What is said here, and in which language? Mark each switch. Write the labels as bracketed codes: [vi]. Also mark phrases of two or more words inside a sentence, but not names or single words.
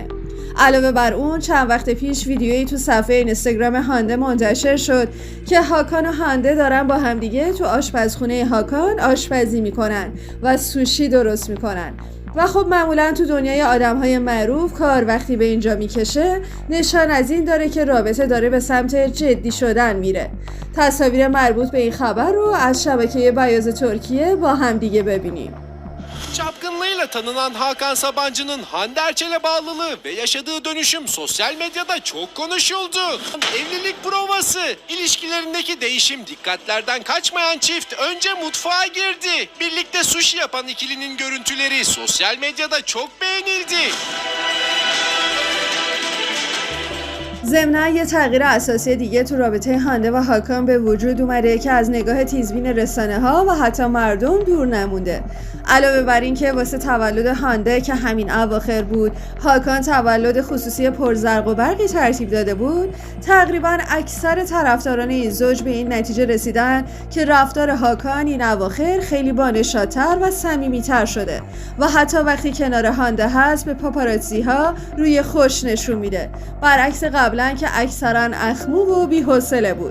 [fa] علاوه بر اون، چند وقت پیش ویدیویی تو صفحه اینستاگرام هانده منتشر شد که هاکان و هانده دارن با همدیگه تو آشپزخونه هاکان آشپزی میکنن و سوشی درست میکنن. و خب معمولا تو دنیای آدم‌های معروف کار وقتی به اینجا میکشه، نشان از این داره که رابطه dare به سمت جدی şöden میره. تصاویر مربوط به این خبر رو از شبکه بیاز ترکیه با هم دیگه ببینیم. [tr] Çapkınlığıyla tanınan Hakan Sabancı'nın Hande Erçel'e bağlılığı ve yaşadığı dönüşüm sosyal medyada çok konuşuldu. Evlilik provası, ilişkilerindeki değişim, dikkatlerden kaçmayan çift önce mutfağa girdi. Birlikte sushi yapan ikilinin görüntüleri sosyal medyada çok beğenildi. [fa] ضمناً یه تغییر اساسی دیگه تو رابطه هانده و هاکان به وجود اومده که از نگاه تیزبین رسانه ها و حتی مردم دور نمونده. علاوه بر این که واسه تولد هانده که همین اواخر بود، هاکان تولد خصوصی پرزرق و برقی ترتیب داده بود، تقریباً اکثر طرفداران این زوج به این نتیجه رسیدن که رفتار هاکان این اواخر خیلی بانشادتر و صمیمیتر شده و حتی وقتی کنار هانده هست به پاپاراتزی ها روی خوش نشون میده، برعکس قبلا که اکثرا اخمو و بی‌حوصله بود.